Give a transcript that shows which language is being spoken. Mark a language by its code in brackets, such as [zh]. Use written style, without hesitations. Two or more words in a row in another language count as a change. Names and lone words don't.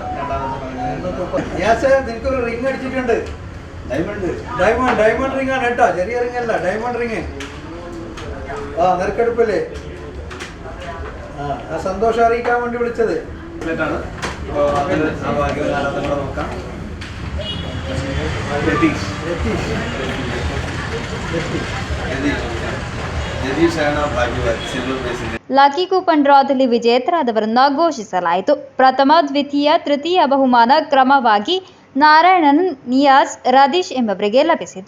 [ml] നിയാസ്, നിനക്കൊരു റിംഗ് അടിച്ചിട്ടുണ്ട്. [en] diamond ring [ml] ആണ് കേട്ടോ, ചെറിയ റിംഗ് അല്ല, [en] diamond ring. [ml] നറുക്കെടുപ്പല്ലേ? സന്തോഷം അറിയിക്കാൻ വേണ്ടി വിളിച്ചത്. നോക്കാം. [en] lucky coupon [kn] ಡ್ರಾದಲ್ಲಿ ವಿಜೇತರಾದವರನ್ನು ಘೋಷಿಸಲಾಯಿತು. ಪ್ರಥಮ, ದ್ವಿತೀಯ, ತೃತೀಯ ಬಹುಮಾನ ಕ್ರಮವಾಗಿ ನಾರಾಯಣನ್, ನಿಯಾಸ್, ರದೀಶ್ ಎಂಬವರಿಗೆ ಲಭಿಸಿತು.